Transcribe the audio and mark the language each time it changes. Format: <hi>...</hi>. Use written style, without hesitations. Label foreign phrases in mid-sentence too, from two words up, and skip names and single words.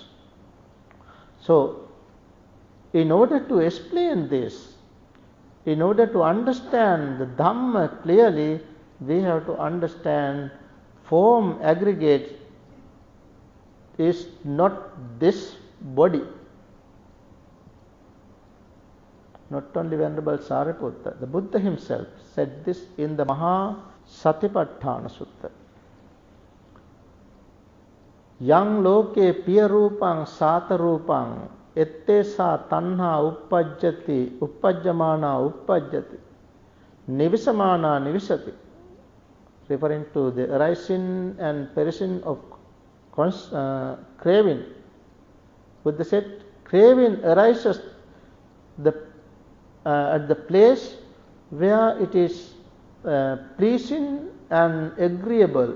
<en>So, in order to explain this, in order to understand the Dhamma clearly, we have to understand form aggregate is not this body. Not only Venerable Sariputta, the Buddha himself said this in the Maha Satipatthana Sutta.</en> <pi>Yang loke piya rupang sata rupang ettesa tanha uppajjati uppajjamana uppajjati nivisamana nivisati,</pi> <en>referring to the arising and perishing of craving. Buddha said, craving arises at the place where it is pleasing and agreeable.</en>